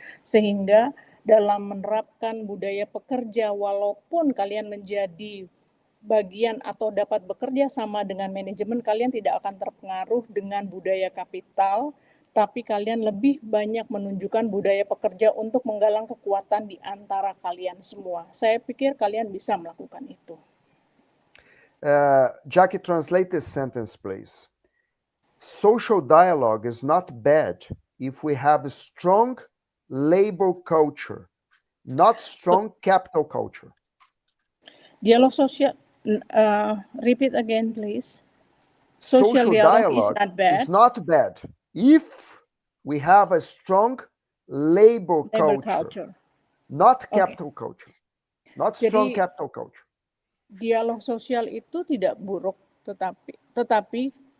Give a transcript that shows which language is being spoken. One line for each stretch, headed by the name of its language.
Indonesian: Sehingga dalam menerapkan budaya pekerja, walaupun kalian menjadi bagian atau dapat bekerja sama dengan manajemen, kalian tidak akan terpengaruh dengan budaya kapital, tapi kalian lebih banyak menunjukkan budaya pekerja untuk menggalang kekuatan di antara kalian semua. Saya pikir kalian bisa melakukan itu.
English: Jackie, translate this sentence, please. Social dialogue is not bad if we have a strong labor culture, not strong capital culture.
Indonesian: Dialog sosial,
English: repeat again, please. Social dialogue is not bad if we have a strong labor culture, not capital culture, not strong capital culture.
Indonesian: Dialog sosial itu tidak buruk, tetapi